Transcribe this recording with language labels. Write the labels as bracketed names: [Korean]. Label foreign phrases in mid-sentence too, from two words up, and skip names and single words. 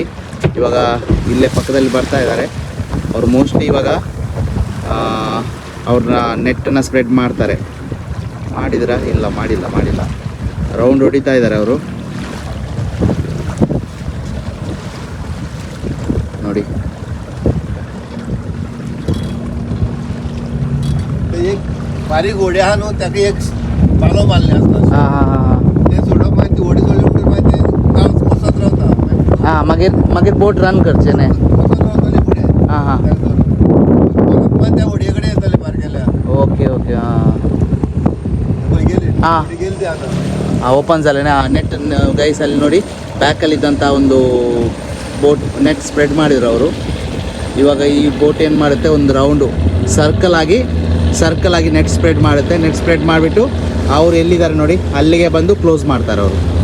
[Kannada] ಇವಾಗ ಇಲ್ಲೇ ಪಕ್ಕದಲ್ಲಿ ಬರ್ತಾ ಇದ್ದಾರೆ ಅವ್ರು. ಮೋಸ್ಟ್ಲಿ ಇವಾಗ ಅವ್ರನ್ನ ನೆಟ್ಟನ್ನು ಸ್ಪ್ರೆಡ್ ಮಾಡ್ತಾರೆ. ಮಾಡಿದ್ರ? ಇಲ್ಲ, ಮಾಡಿಲ್ಲ. ರೌಂಡ್ ಹೊಡಿತಾ ಇದ್ದಾರೆ ಅವರು ನೋಡಿ. [Konkani] बारीक होड्या हा न्हू ताका एक पालो मारले आसता. ते सोडप मागीर होडी सोडली म्हणटकीर मागीर ते काळच बसत रावता. मागीर बोट रन करचे न्ही. बसत रावतली फुडें. परत मागीर त्या होडये कडेन येतले बारकेल्या. ओके. खंय गेली? गेली ती आतां. [Kannada] ಓಪನ್ ಅಲ್ಲೇ ನೆಟ್ ಗೈಸ್ ಅಲ್ಲಿ ನೋಡಿ, ಬ್ಯಾಕಲ್ಲಿದ್ದಂಥ ಒಂದು [English] boat net spread [Kannada] ಮಾಡಿದ್ರು ಅವರು. ಇವಾಗ ಈ ಬೋಟ್ ಏನು ಮಾಡುತ್ತೆ, ಒಂದು [English] round circle [Kannada] ಆಗಿ [English] net spread [Kannada] ಮಾಡುತ್ತೆ. [English] net spread [Kannada] ಮಾಡಿಬಿಟ್ಟು ಅವ್ರು ಎಲ್ಲಿದ್ದಾರೆ ನೋಡಿ ಅಲ್ಲಿಗೆ ಬಂದು ಕ್ಲೋಸ್ ಮಾಡ್ತಾರೆ ಅವರು.